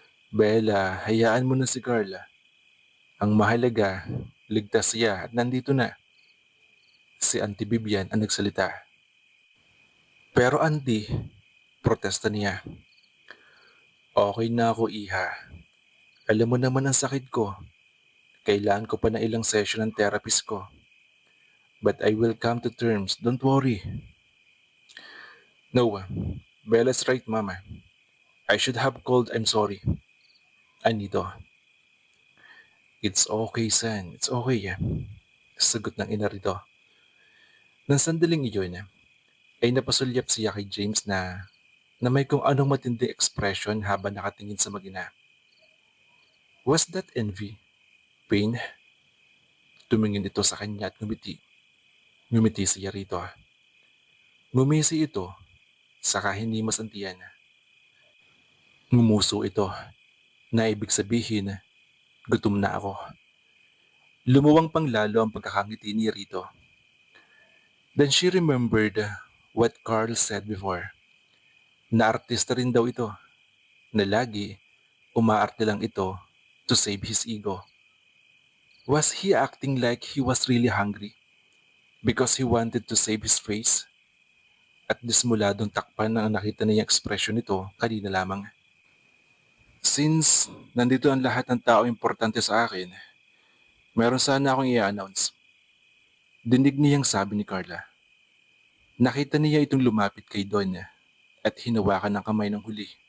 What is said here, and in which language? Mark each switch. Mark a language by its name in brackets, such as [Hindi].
[Filipino] Bella, hayaan mo na si Carla. Ang mahalaga, ligtas siya at nandito na. Si Auntie Vivian ang nagsalita. Pero Auntie, protesta niya. Okay na ako, iha. Alam mo naman ang sakit ko. Kailangan ko pa na ilang session ng therapist ko. [English] But I will come to terms, don't worry. No, Bella's right, Mama. I should have called I'm sorry. [Filipino] Anito. [English] It's okay, son. It's okay. [Filipino] Sagot ng ina rito. Nang sandaling iyon, ay napasulyap siya kay James na may kung anong matinding expression habang nakatingin sa mag-ina. [English] Was that envy? Pain? [Filipino] Tumingin ito sa kanya at ngumiti. Ngumiti siya rito. Ngumisi ito, saka hindi masantiyan. Ngumuso ito, na ibig sabihin, gutom na ako. Lumuwang pang lalo ang pagkakangiti ni Rito. [English] Then she remembered what Carl said before. [Filipino] Na artista rin daw ito, na lagi umaarte lang ito [English] to save his ego. Was he acting like he was really hungry because he wanted to save his face? [Filipino] At dismuladong takpan ang nakita niyang ekspresyon nito kanina lamang. Since nandito ang lahat ng tao importante sa akin, meron sana akong i-announce. Dinig niyang sabi ni Carla. Nakita niya itong lumapit kay Don at hinawakan ng kamay ng huli.